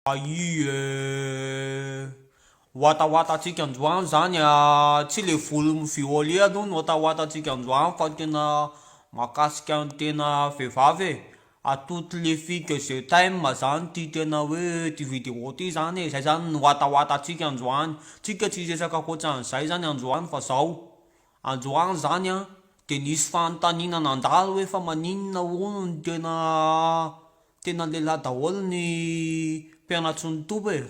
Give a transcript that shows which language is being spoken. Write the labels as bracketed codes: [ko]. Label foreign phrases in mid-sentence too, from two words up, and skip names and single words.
[mg] Watatsika androany zany tsy le volo mivioly aloha no watatsika androany fa tena mahakasika ny tena vehivavy e. [fr] Toutes les filles que je t'aime [mg] zany ty tena hoe ty vidéo ty zany e. Zay zany no watatsika androany. Tsika tsy resaka ankoatran'izay zany androany fa zao androany zany a de nisy fanontaniana nandalo hoe fa maninona hono ny tena lehilahy daholo ny mpianatry ny tombo e.